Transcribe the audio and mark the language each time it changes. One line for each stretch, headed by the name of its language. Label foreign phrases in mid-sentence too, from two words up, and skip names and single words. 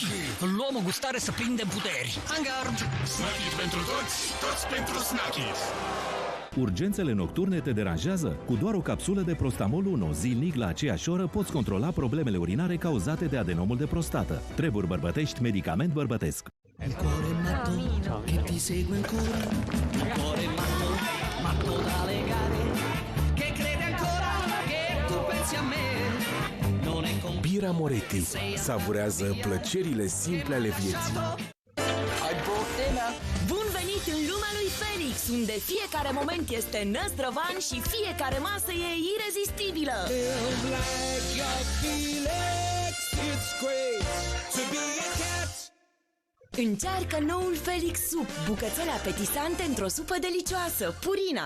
Romanian: Luăm o gustare să prindem puteri. În gard! Snacky pentru toți, toți pentru snacky. Urgențele nocturne te deranjează? Cu doar o capsulă de Prostamol 1 zilnic la aceeași oră poți controla problemele urinare cauzate de adenomul de prostată. Treburi bărbătești, medicament bărbătesc.
Italian: Il cuore matto che ti segue ancora. Il cuore matto, matto da legare. Che crede ancora che tu pensi a me. Non è con...
Romanian: Bira Moretti savurează plăcerile simple ale vieții. Bun venit în lumea lui Felix, unde fiecare moment este năzdrăvan și fiecare masă e irezistibilă. Încearcă noul Felix Soup, bucățele apetisante într-o supă delicioasă, Purina.